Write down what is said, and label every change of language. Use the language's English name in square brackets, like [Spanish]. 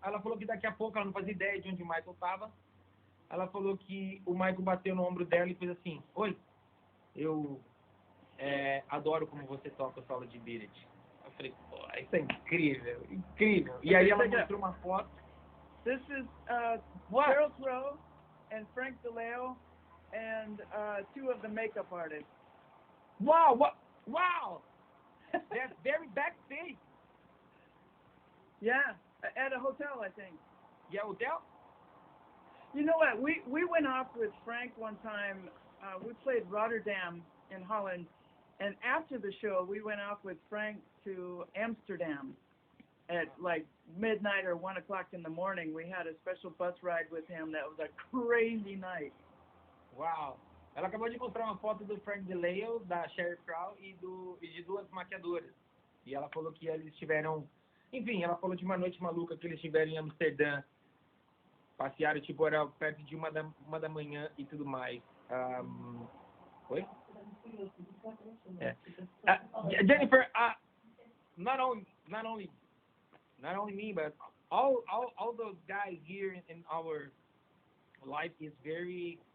[Portuguese] Ela falou que daqui a pouco ela não fazia ideia de onde o Michael estava. Ela falou que o Michael bateu no ombro dela e fez assim: "Oi, eu adoro como você toca o solo de Beat It." Eu falei: "Pô, isso é incrível, incrível." E aí ela mostrou uma foto. [English] This is Sheryl Crow and Frank DeLeo and two of the makeup artists. Wow! Wow! That's very backstage. Yeah, at a hotel, I think. Yeah, hotel? You know what? We went off with Frank one time. We played Rotterdam in Holland, and after the show, we went off with Frank to Amsterdam at like midnight or 1 o'clock in the morning. We had a special bus ride with him. That was a crazy night. Wow. [Portuguese] Ela acabou de mostrar uma foto do Frank DeLeo, da Sheryl Crow e de duas maquiadoras. E ela falou que eles tiveram... Enfim, ela falou de uma noite maluca que eles tiveram em Amsterdã. Passearam, tipo, era perto de uma da manhã e tudo mais. Oi? [English] Jennifer, not only me, but all those guys here in our life is very...